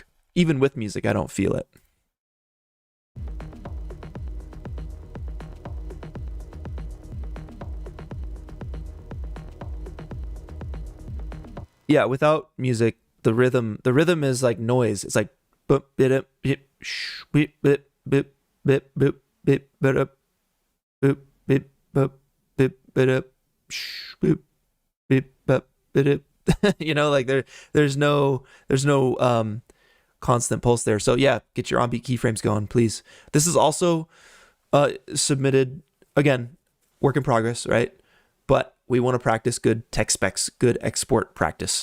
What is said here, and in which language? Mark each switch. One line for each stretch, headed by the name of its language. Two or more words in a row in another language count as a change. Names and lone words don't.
English: Even with music, I don't feel it. Yeah, without music, the rhythm is like noise. It's like boop bip bip bip bip bip bip bip bip bip boop bip boop bip bip boop bip bip. You know, like there's no constant pulse there. So yeah, get your on-beat keyframes going, please. This is also submitted, again, work in progress, right? But we want to practice good tech specs, good export practice.